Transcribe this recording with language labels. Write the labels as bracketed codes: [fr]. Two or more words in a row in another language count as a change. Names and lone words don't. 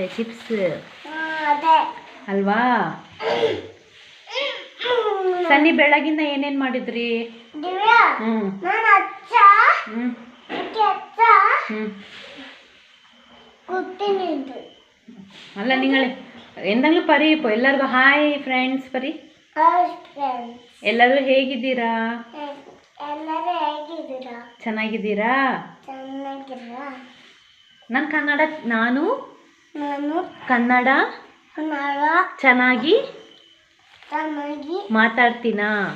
[kn] ಚಿಪ್ಸ್ ಅಲ್ವಾ? ಸನ್ನಿ ಬೆಳಗಿಂದ ಏನೇನು ಮಾಡಿದ್ರಿ? [ml] ಅಲ್ಲ നിങ്ങൾ എന്തെങ്കിലും പറയൂ. [kn] ഇപ്പോൾ ಎಲ್ಲರಿಗೂ [en] hi friends [kn] ಪರಿ. ಎಲ್ಲರೂ ಹೇಗಿದ್ದೀರಾ? ಚೆನ್ನಾಗಿದ್ದೀರಾ? ನಾನು ಕನ್ನಡ ಚೆನ್ನಾಗಿ ಮಾತಾಡ್ತೀನಾ?